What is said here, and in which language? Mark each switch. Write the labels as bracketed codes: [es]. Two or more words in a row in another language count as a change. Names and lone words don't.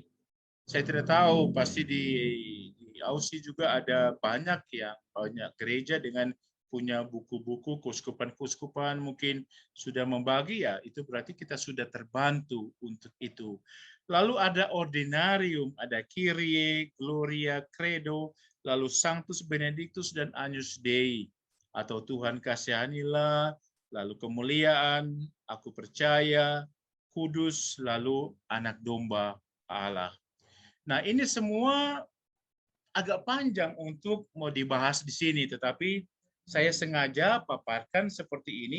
[id] Saya tidak tahu, pasti di Aussie juga ada banyak gereja dengan punya buku-buku keuskupan-keuskupan mungkin sudah membagi ya, itu berarti kita sudah terbantu untuk itu. Lalu ada ordinarium, ada Kyrie, Gloria, Credo, lalu Sanctus Benedictus dan Agnus Dei atau Tuhan kasihanilah, lalu kemuliaan, aku percaya, kudus, lalu anak domba Allah. Nah, ini semua agak panjang untuk mau dibahas di sini, tetapi saya sengaja paparkan seperti ini.